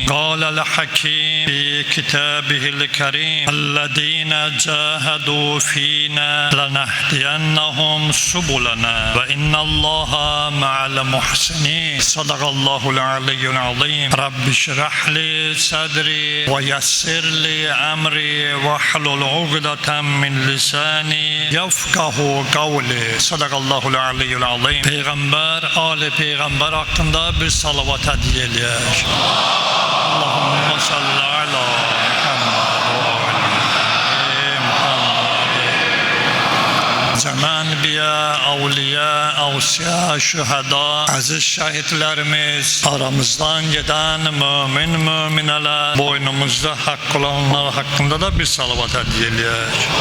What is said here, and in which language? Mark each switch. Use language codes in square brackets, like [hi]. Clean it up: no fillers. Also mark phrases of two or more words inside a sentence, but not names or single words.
[ar] قال الحكيم في كتابه الكريم: الذين جاهدوا فينا لنهدينهم سبلنا وإن الله مع المحسنين. صدق الله العلي العظيم. رب اشرح لي صدري ويسر لي أمري واحلل عقدة من لساني يفقهوا قولي. صدق الله العلي العظيم. [az] Peygamber, Ali Peygamber hakkında bir salavat hediye eləyək. [ar] اللهم صل على محمد. [az] Biya, avliya, avsiya, şühada, aziz şahitlerimiz, aramızdan giden müminələr, boynumuzda hak olanlar hakkında da bir salavat hediye eləyək.